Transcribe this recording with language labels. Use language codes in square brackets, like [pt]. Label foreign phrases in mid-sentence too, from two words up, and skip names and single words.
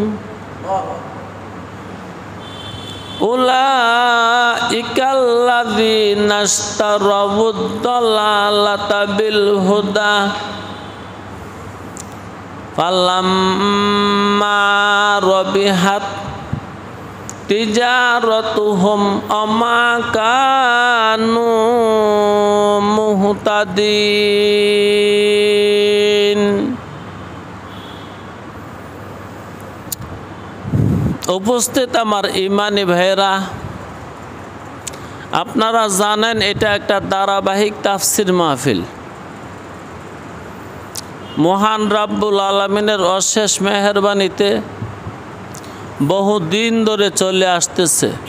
[ar] أولئك الذين اشتروا الضلالة بالهدى فما ربحت تجارتهم وما كانوا مهتدين. [bn] উপস্থিত আমার ইমানি ভাইরা, আপনারা জানেন এটা একটা ধারাবাহিক তাফসির মাহফিল। মহান রাব্বুল আলামিনের অশেষ মেহেরবানিতে বহুদিন ধরে চলে আসতেছে।